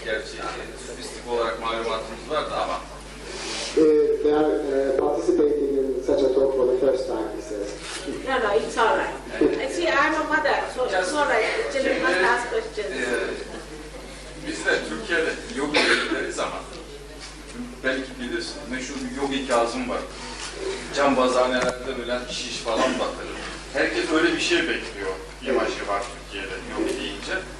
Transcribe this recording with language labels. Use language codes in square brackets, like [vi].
[tr] Gerçi sofistik olarak malumatımız vardı ama [en] They are participating in such a talk for the first time, he says. No, it's all right. I see, I'm a mother, so it's all right. The children must ask questions. [tr] Biz de Türkiye'de yogi deriz ama belki bilirsin, meşhur bir yogi Kazım var. Cambazhanelerde ölen şiş falan batırır. Herkes öyle bir şey bekliyor. İmajı var Türkiye'de yogi deyince.